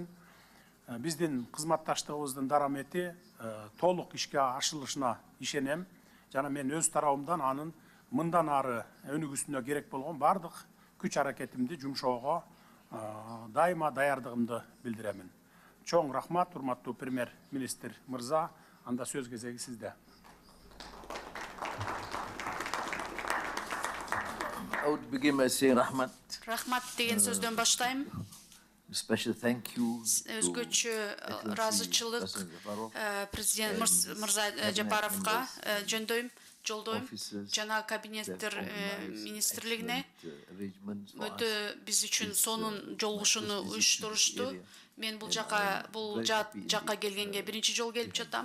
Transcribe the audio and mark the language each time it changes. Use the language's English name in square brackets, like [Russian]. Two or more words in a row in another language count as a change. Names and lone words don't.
[Kyrgyz] Биздин кызматташтыгыбыздын дарамети толук ишке ашырылышына ишенем жана мен өз тарабымдан анын мындан ары өнүгүүсүнө керек болгон бардык күч аракетимди жумшоого дайыма даярдыгымды билдиремин. Чоң рахмат, урматтуу премьер-министр мырза, анда сөз кезеги сизде. [English] I would begin by saying Rahmat. [Kyrgyz] Рахмат деген сөздөн баштайм. [English] Special thank you [Kyrgyz] Өзгөчө ыраазычылык президент мырза Жапаровго жолдойм жана кабинеттер министрлигине өтө биз үчүн сонун жолугушууну уюштурушту. Мен бул жакка келгенге биринчи жолу келип жатам.